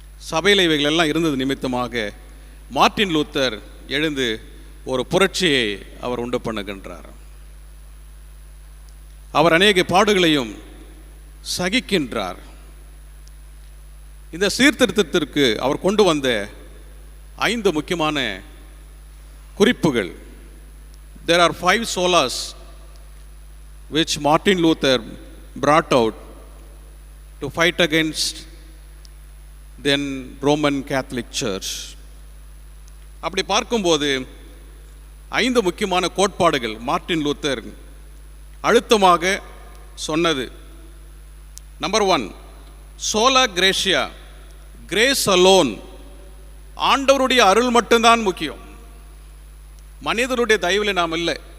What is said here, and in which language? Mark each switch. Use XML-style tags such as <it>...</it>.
<ta>சபையில் இவைகள் எல்லாம் இருந்தது நிமித்தமாக மார்ட்டின் லூத்தர் எழுந்து ஒரு புரட்சியை அவர் உண்டு பண்ணுகின்றார். அவர் அநேக பாடுகளையும் சகிக்கின்றார். இந்த சீர்திருத்தத்திற்கு அவர் கொண்டு வந்த 5 முக்கியமான குறிப்புகள்.</ta> <en>There are 5 solas which Martin Luther brought out to fight against then Roman Catholic Church.</en> <ta>அப்படி பார்க்கும்போது 5 முக்கியமான கோட்பாடுகள் மார்ட்டின் லூத்தர் அழுத்தமாக சொன்னது. நம்பர் 1, சோலா கிரேஷியா, கிரேஸ் அலோன். ஆண்டவருடைய அருள் மட்டும்தான் முக்கியம், மனிதனுடைய தயவில் நாம் இல்லை.</ta>